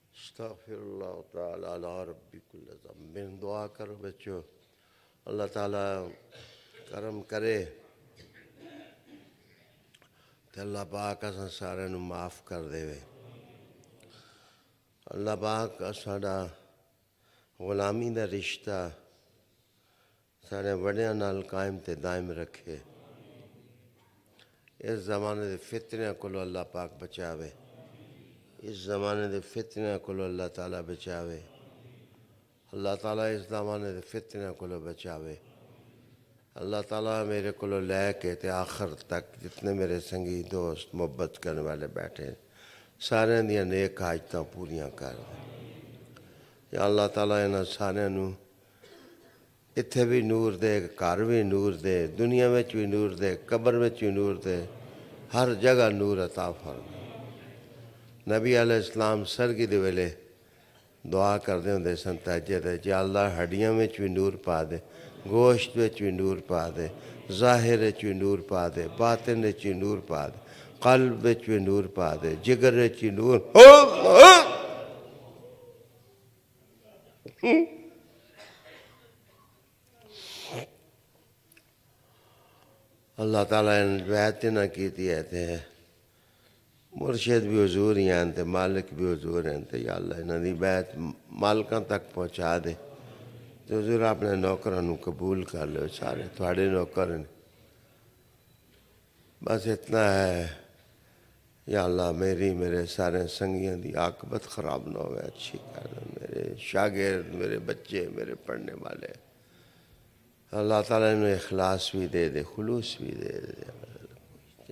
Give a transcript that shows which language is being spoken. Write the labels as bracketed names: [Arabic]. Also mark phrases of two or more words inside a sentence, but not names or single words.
[Arabic] استغفر اللہ تعالی علی ربی کل ذنب. [Punjabi] دعا کرو بچوں اللہ تعالیٰ کرم کرے تو اللہ پاک اساں سارے نو معاف کر دے. اللہ پاک ساڈا غلامی دا رشتہ سارے وڈیاں نال قائم تے دائم رکھے. اس زمانے دے فتنہ کو اللہ پاک بچاوے. اس زمانے دے فتنہ کو اللہ تعالیٰ بچاوے. اللہ تعالیٰ اس زمانے دے فتنہ کو بچاوے. اللہ تعالیٰ میرے کو لے کے تے آخر تک جتنے میرے سنگی دوست محبت کرنے والے بیٹھے سارے دیاں نیک حاجتاں پوریاں کر دے. یا اللہ تعالیٰ انہاں سارے نو اتھے بھی نور دے, گھر بھی نور دے, دنیا میں بھی نور دے, قبر میں بھی نور دے, ہر جگہ نور عطا فرما. نبی علیہ السلام سرگی دے ویلے دعا کردے ہوندے سن تہجد تے یا اللہ ہڈیاں میں بھی نور پا دے, گوشت میں بھی نور پا دے, ظاہر میں بھی نور پا دے, باطن میں بھی نور پا دے, قلب میں بھی نور پا دے, جگر میں بھی نور. اللہ تعالیٰ نے بیعت نہ کیتی ہے تے مرشد بھی حضور ہی ہیں تے مالک بھی حضور ہیں تے یا اللہ انہاں دی بیعت مالکاں تک پہنچا دے. تو حضور اپنے نوکراں نو قبول کر لو, سارے تھوڑے نوکر ہیں. بس اتنا ہے یا اللہ میرے سارے سنگیاں دی عاقبت خراب نہ ہوئے, اچھی کر دے. [Urdu] میرے شاگرد, میرے بچے, میرے پڑھنے والے اللہ تعالیٰ انہیں اخلاص بھی دے دے, خلوص بھی دے دے.